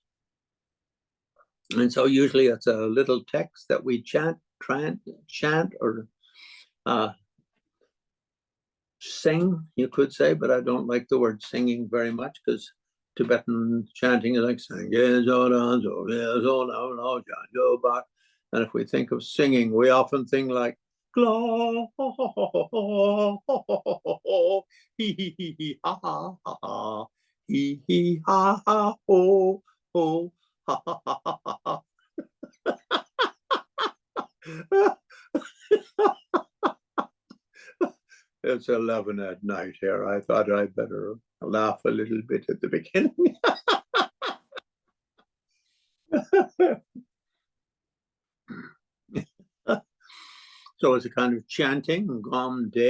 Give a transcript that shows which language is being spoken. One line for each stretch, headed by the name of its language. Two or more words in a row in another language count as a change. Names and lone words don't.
English: And so usually it's a little text that we chant or sing, you could say, but I don't like the word singing very much, because Tibetan chanting is like saying, and if we think of singing, we often think like, hee hee hee ha ha ha ha, hee hee ha ha ho ho ha ha ha ha ha. It's 11 at night here. I thought I'd better laugh a little bit at the beginning. So it's a kind of chanting, gom de.